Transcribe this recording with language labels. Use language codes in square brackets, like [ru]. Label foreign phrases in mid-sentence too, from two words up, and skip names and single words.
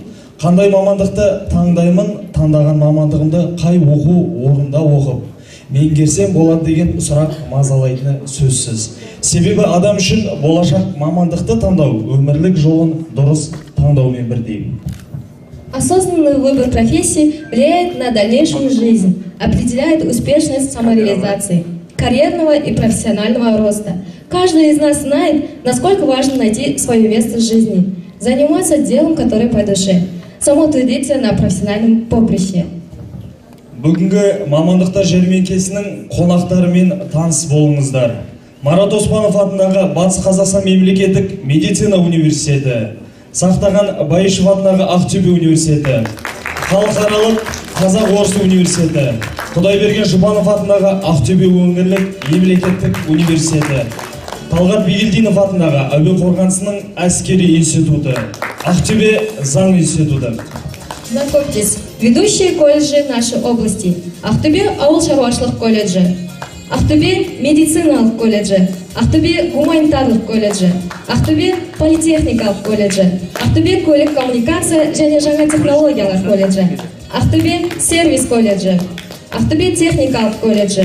[kk] Қандай мамандықты таңдаймын? Таңдаған мамандығымды қай оқу орнында оқып меңгерсем болады деген сұрақ мазалайтыны сөзсіз. Себебі адам үшін болашақ мамандықты таңдау өмірлік жолын дұрыс таңдаумен бірдей. [ru] Осознанный выбор профессии влияет на дальнейшую жизнь, определяет успешность самореализации, карьерного и профессионального роста. Каждый из нас знает, насколько важно найти свое место в жизни, заниматься делом, которое по душе, самоутвердиться на профессиональном поприще. [kk] Бүгінгі мамандықтар жәрмеңкесінің қонақтарымен таныс болыңыздар. Марат Оспанов атындағы Батыс Қазақстан мемлекеттік медицина университеті, Сақтаған Байышев атындағы Ақтөбе университеті, Халықаралық Қазақ-Орыс университеті, Құдайберген Жұбанов атындағы Ақтөбе өңірлік мемлекеттік университеті, Талғат Бигелдинов атындағы Әуе қорғанысының әскери институты, Ақтөбе заң институты. [ru] Знакомьтесь, ведущие колледжи нашей области: [kk] Ақтөбе ауыл-шаруашылық колледжі, Ақтөбе медициналық колледжі, Ақтөбе гуманитарлық колледжі, Ақтөбе политехникалық колледжі, Ақтөбе көлік коммуникация және жаңа технологиялар колледжі, Ақтөбе сервис колледжі, Ақтөбе техникалық колледжі,